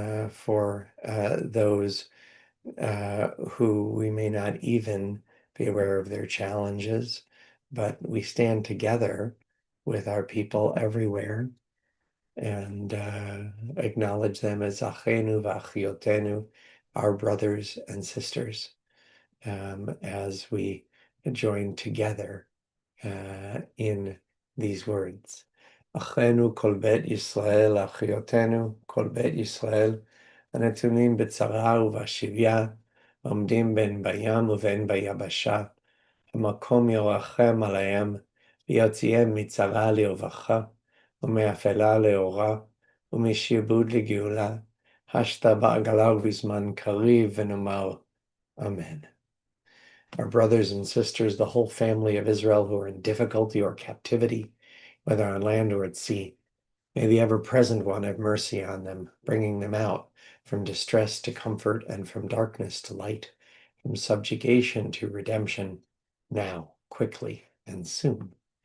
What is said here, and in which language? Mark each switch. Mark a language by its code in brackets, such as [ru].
[en] for those who we may not even be aware of their challenges, but we stand together with our people everywhere and acknowledge them as Achenu v'Achiotenu, our brothers and sisters, as we join together in these words. [he] Achenu kol bet Yisrael, Achiotenu kol bet Yisrael, הנתונים בצרה ובשביה, עומדים בין בים ובין ביבשה, המקום ירחם עליהם, ויוציאם מצרה לרווחה, ומאפלה לאורה, ומשעבוד לגאולה, השתה בעגלה ובזמן קריב, ונאמר, Amen. [en] Our brothers and sisters, the whole family of Israel who are in difficulty or captivity, whether on land or at sea, may the ever-present one have mercy on them, bringing them out from distress to comfort and from darkness to light, from subjugation to redemption, now, quickly, and soon.